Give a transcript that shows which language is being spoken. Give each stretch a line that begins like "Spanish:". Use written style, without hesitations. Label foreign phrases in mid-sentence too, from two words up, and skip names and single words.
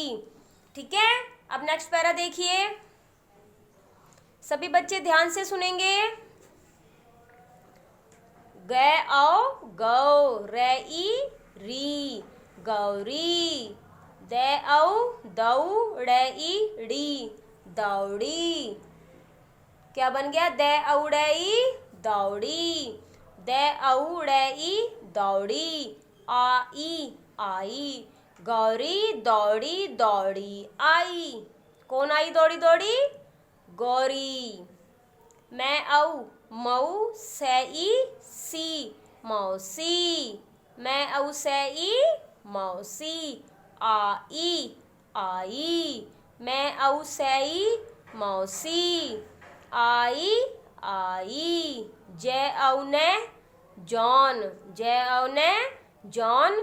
Hindi: ठीक है अब नेक्स्ट पैरा देखिए सभी बच्चे ध्यान से सुनेंगे। गै औ गौ रई री गौरी दे औ दौ रई डी दौड़ी। क्या बन गया? दे औड़ई दौड़ी, दे औड़ई दौड़ी। आई आई, गौरी दौड़ी दौड़ी आई। कौन आई दौड़ी दौड़ी? गौरी। मैं औ मऊ से ई सी, मौसी। मैं औ से ई मौसी। आई आई, मैं औ से ई मौसी। आई आई। जय औ ने जॉन, जय औ ने जॉन।